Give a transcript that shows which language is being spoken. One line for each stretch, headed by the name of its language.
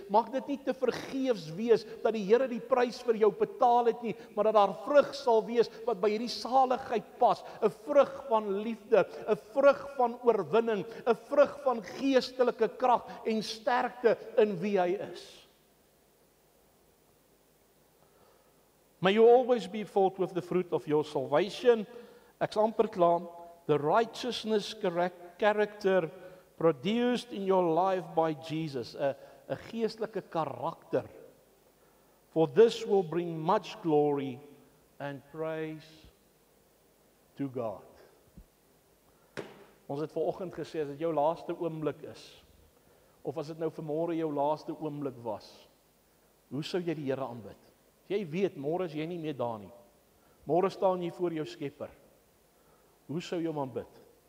Afrikaans: Mag dit nie te vergeefs wees dat die Here die prys vir jou betaal het nie, maar dat daar vrug sal wees wat by hierdie saligheid pas. 'n Vrug van liefde, 'n vrug van oorwinning, 'n vrug van geestelike krag en sterkte in wie hy is.
English: May you always be filled with the fruit of your salvation.
Afrikaans: Ek's amper klaar.
English: The righteousness character produced in your life by Jesus,
Afrikaans: 'n geestelike karakter.
English: For this will bring much glory and praise to God.
Afrikaans: Ons het vanoggend gesê as dit jou laaste oomblik is, of as dit nou vanmôre jou laaste oomblik was, hoe sou jy die Here aanbid? Jy weet, môre is jy nie meer daar nie. Môre staan jy voor jou Skepper. Hoe sou jy hom aanbid?